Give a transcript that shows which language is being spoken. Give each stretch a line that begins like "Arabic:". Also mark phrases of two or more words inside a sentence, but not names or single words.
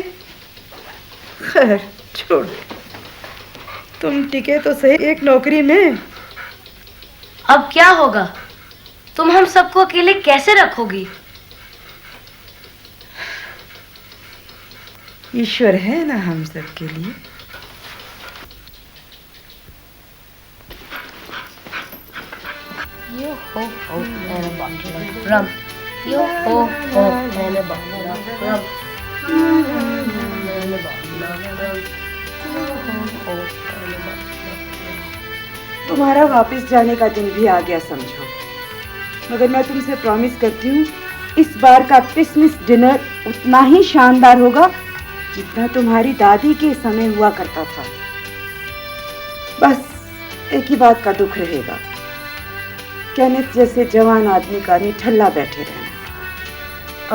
Hindi: खैर छोड़, तुम टिके तो सही एक नौकरी में। अब क्या होगा? तुम हम सबको अकेले कैसे रखोगी? ईश्वर है ना हम सबके लिए।
English: Yo ho ho and a bottle of rum. Yo ho ho and a bottle of rum. And a bottle of rum. Yo ho ho and a bottle of rum.
Hindi: तुम्हारा वापस जाने का दिन भी आ गया समझो, मगर मैं तुमसे प्रॉमिस करती हूँ इस बार का क्रिसमस डिनर उतना ही शानदार होगा जितना तुम्हारी दादी के समय हुआ करता था। बस एक ही बात का दुख रहेगा, केनेथ जैसे जवान आदमी का निठल्ला बैठे रहना।